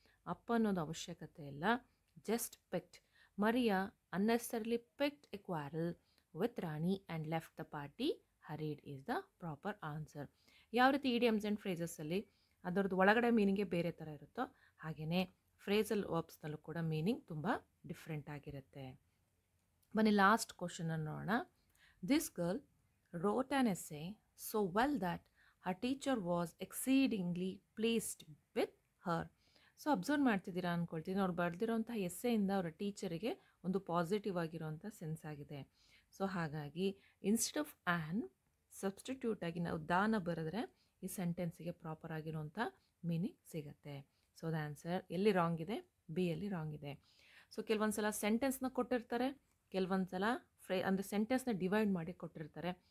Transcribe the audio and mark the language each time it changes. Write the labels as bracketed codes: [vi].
[kn] Up ಅನ್ನೋದು ಅವಶ್ಯಕತೆ ಇಲ್ಲ, [en] Just picked. Maria unnecessarily picked a quarrel with Rani and left the party hurried is the proper answer. [kn] ಯಾವ ರೀತಿ idioms and ಫ್ರೇಸಸ್ಸಲ್ಲಿ ಅದರದ್ದು ಒಳಗಡೆ ಮೀನಿಂಗೇ ಬೇರೆ ಥರ ಇರುತ್ತೋ ಹಾಗೆಯೇ ಫ್ರೇಸಲ್ ವರ್ಬ್ಸ್ನಲ್ಲೂ ಕೂಡ ಮೀನಿಂಗ್ ತುಂಬ ಡಿಫ್ರೆಂಟ್ ಆಗಿರುತ್ತೆ. ಬನ್ನಿ ಲಾಸ್ಟ್ ಕ್ವಶನ್ ನೋಡೋಣ. [en] This girl wrote an essay so well that her teacher was exceedingly pleased with her. [kn] So observe ಮಾಡ್ತಿದ್ದೀರಾ ಅಂದ್ಕೊಳ್ತೀನಿ. ಅವ್ರು ಬರೆದಿರೋಂಥ ಎಸ್ಸೆಯಿಂದ ಅವರ ಟೀಚರಿಗೆ ಒಂದು ಪಾಸಿಟಿವ್ ಆಗಿರೋಂಥ ಸೆನ್ಸ್ ಆಗಿದೆ. ಸೊ ಹಾಗಾಗಿ ಇನ್ಸ್ಟೆಡ್ ಆಫ್ ಆ್ಯನ್ ಸಬ್ಸ್ಟಿಟ್ಯೂಟ್ ಆಗಿ ನಾವು ದಾನ ಬರೆದ್ರೆ ಈ ಸೆಂಟೆನ್ಸಿಗೆ ಪ್ರಾಪರ್ ಆಗಿರೋಂಥ ಮೀನಿಂಗ್ ಸಿಗುತ್ತೆ. ಸೊ ದ ಆನ್ಸರ್ ಎಲ್ಲಿ ರಾಂಗ್ ಇದೆ? ಬಿ ಯಲ್ಲಿ ರಾಂಗ್ ಇದೆ. ಸೊ ಕೆಲವೊಂದು ಸಲ ಸೆಂಟೆನ್ಸ್ನ ಕೊಟ್ಟಿರ್ತಾರೆ, ಕೆಲವೊಂದು ಸಲ ಅಂದರೆ ಸೆಂಟೆನ್ಸ್ನ ಡಿವೈಡ್ ಮಾಡಿ ಕೊಟ್ಟಿರ್ತಾರೆ.